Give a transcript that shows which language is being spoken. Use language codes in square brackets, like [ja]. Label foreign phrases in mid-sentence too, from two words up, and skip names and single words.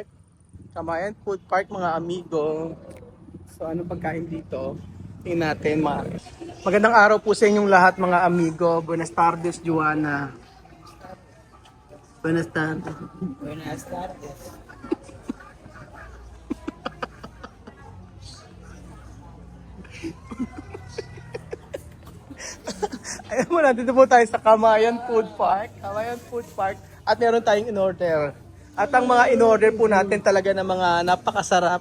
[tl] Kamayan Food Park mga amigo. So ano pagkain dito? Tingnan natin. Magandang araw po sa inyong lahat mga amigo. [es] Buenas tardes, Joanna. Buenas tardes. Buenas tardes. [tl] Ayun mo, nandito po tayo sa Kamayan Food Park. Kamayan Food Park. At meron tayong in-order. At ang mga in-order po natin talaga na mga napakasarap.